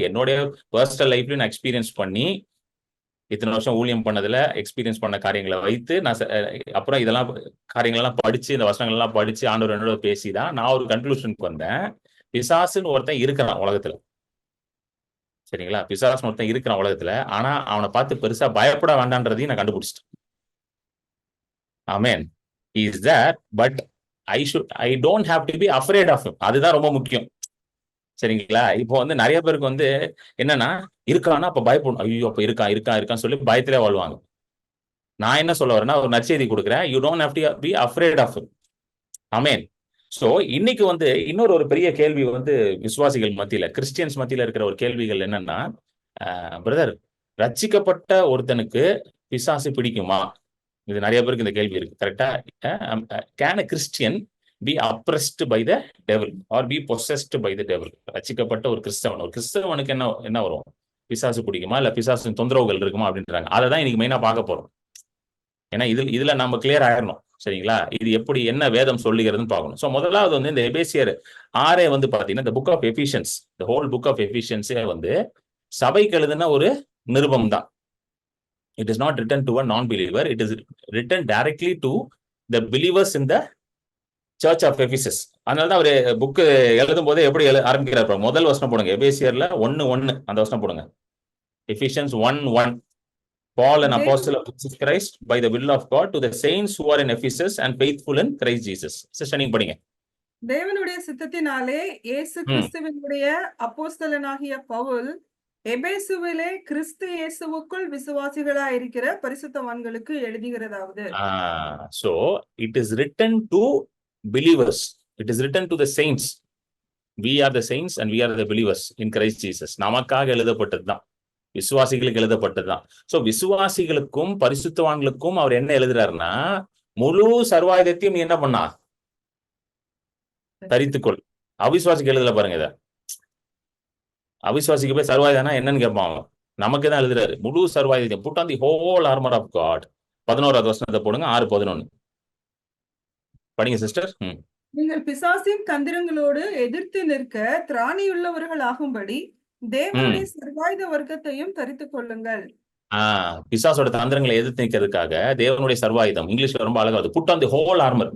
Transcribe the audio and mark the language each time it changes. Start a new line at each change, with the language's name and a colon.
Tamil: என்னுடைய பர்சனல் லைஃப்லயும் நான் எக்ஸ்பீரியன்ஸ் பண்ணி, இத்தனை வருஷம் ஊழியம் பண்ணதுல எக்ஸ்பீரியன்ஸ் பண்ண காரியங்களை வைத்து நான் அப்புறம் இதெல்லாம் காரியங்கள்லாம் படிச்சு, இந்த வசனங்கள் எல்லாம் படிச்சு ஆண்டவர் என்னோட பேசி தான் நான் ஒரு கன்க்ளூஷனுக்கு வந்தேன். பிசாசுன்னு ஒருத்தன் இருக்கிறான் உலகத்துல. சரிங்களா? பிசாசுன்னு ஒருத்தன் இருக்கிறான் உலகத்துல. ஆனா அவனை பார்த்து பெருசா பயப்பட வேண்டான்றதையும் நான் கண்டுபிடிச்சிட்டேன். ஆமென்.
English: He is there, but I don't have to be afraid of him.
Tamil: அதுதான் ரொம்ப முக்கியம். சரிங்களா? இப்போ வந்து நிறைய பேருக்கு வந்து என்னன்னா, இருக்கான்னா அப்ப பயப்படணும். ஐயோ அப்ப இருக்கான்னு சொல்லி பயத்திலே வாழ்வாங்க. நான் என்ன சொல்ல வரேன்னா, ஒரு நற்செய்தி கொடுக்குறேன்.
English: You don't have to be afraid of him.
Tamil: Amen. So இன்னைக்கு வந்து இன்னொரு ஒரு பெரிய கேள்வி வந்து விசுவாசிகள் மத்தியில, கிறிஸ்டியன்ஸ் மத்தியில இருக்கிற ஒரு கேள்விகள் என்னன்னா, பிரதர், ரட்சிக்கப்பட்ட ஒருத்தனுக்கு பிசாசு பிடிக்குமா? இது நிறைய பேருக்கு இந்த கேள்வி இருக்கு. கரெக்டா?
English: Can a Christian be oppressed by the devil or be possessed by the devil?
Tamil: ரட்சிக்கப்பட்ட ஒரு கிறிஸ்தவனுக்கு என்ன வரும்? பிசாசு பிடிக்குமா இல்ல பிசாசின் தொந்தரவுகள் இருக்குமா அப்படின்றாங்க. அதை தான் இன்னைக்கு மெயினா பார்க்க போறோம். ஏன்னா இதுல நம்ம கிளியர் ஆயிடணும். சரிங்களா? இது எப்படி என்ன வேதம் சொல்லுகிறதுன்னு பார்க்கணும். சோ முதலாவது வந்து இந்த எபேசியர் 6 வந்து பாத்தீங்கன்னா, இந்த book of Ephesians,
English: the whole book of
Tamil: எபிஷியன்ஸே வந்து சபைக்கு எழுதின ஒரு நிருபம் தான்.
English: It is not written to a non-believer. It is written directly to the believers in the Church of Ephesus.
Tamil: அதனாலதான் அவரு புக் எழுதும் போதே எப்படி ஆரம்பிக்கிறார்? முதல் வசனம் போடுங்க. எபேசியர்ல 1:1 அந்த வசனம் போடுங்க. Ephesians 1:1.
English: Paul, an apostle of Jesus Christ, by the will of God, to the saints who are in Ephesus and faithful in Christ Jesus.
Tamil: Sister நீங்க படிங்க. தேவனுடைய சித்தத்தினாலே இயேசு கிறிஸ்துவினுடைய அப்போஸ்தலனாகிய பவுல் எபேசுவிலே கிறிஸ்து இயேசுவுக்குள் விசுவாசிகளாய் இருக்கிற பரிசுத்தவான்களுக்கு எழுதுகிறதாவது.
English: So it is written to believers. It is written to the saints. We are the saints and we are the believers in Christ Jesus.
Tamil: நமக்காக எழுதப்பட்டதுதான், விசுவாசிகளுக்கு எழுதப்பட்டதுதான். சோ விசுவாசிகளுக்கும் பரிசுத்தவான்களுக்கும் அவர் என்ன எழுதுறாருன்னா, முழு சர்வாயுதத்தையும் நீ என்ன பண்ணா தரித்துக்கொள். அவிசுவாசிக்கு எழுதல பாருங்க. இத அவிசுவாசிக்கு போய் சர்வாயுதம்னா என்னன்னு கேட்பான். நமக்கு தான் எழுதுறாரு. முழு சர்வாயுதத்தையும்
English: put on the whole armor of God.
Tamil: 11வது வசனத்தை போடுங்க. 6:11 படிங்க சிஸ்டர். நீங்கள் பிசாசின் தந்திரங்களோடு எதிர்த்து நிற்க திராணியுள்ளவர்கள் ஆகும்படி தேவனுடைய சர்வாயுத வர்க்கத்தையும் தரித்துக் கொள்ளுங்கள். பிசாசோட தந்திரங்களை எதிர்த்து நிற்கிறதுக்காக தேவனுடைய சர்வாயுதம், இங்கிலீஷ்ல ரொம்ப அழகா வருது,
English: Put on the whole armour.